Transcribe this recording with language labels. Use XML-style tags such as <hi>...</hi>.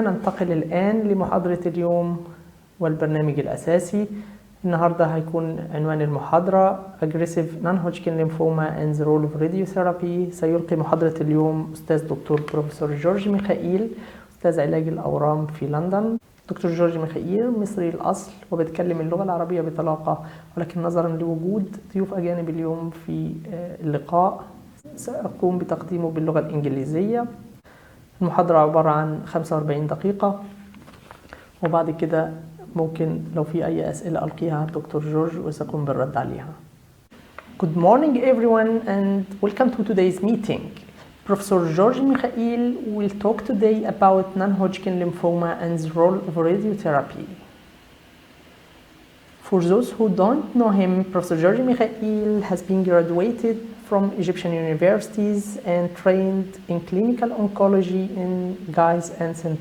<ar>ننتقل الآن لمحاضرة اليوم والبرنامج الأساسي. النهاردة هيكون عنوان المحاضرة</ar> <en>Aggressive non-Hodgkin lymphoma and the role of radiotherapy.</en> <ar>سيلقي محاضرة اليوم أستاذ دكتور بروفيسور جورج ميخائيل، أستاذ علاج الأورام في لندن. دكتور جورج ميخائيل مصري الأصل وبيتكلم اللغة العربية بطلاقة، ولكن نظرا لوجود ضيوف أجانب اليوم في اللقاء سأقوم بتقديمه باللغة الإنجليزية. المحاضرة عبارة عن 45 دقيقة، وبعد كده ممكن لو في أي أسئلة ألقيها الدكتور جورج وسأقوم بالرد عليها.</ar> <en>Good morning everyone and welcome to today's meeting. Professor George Mikhaeel will talk today about non-Hodgkin lymphoma and the role of radiotherapy. For those who don't know him, Professor George Mikhaeel has been graduated from Egyptian universities and trained in clinical oncology in Guy's and St.</en>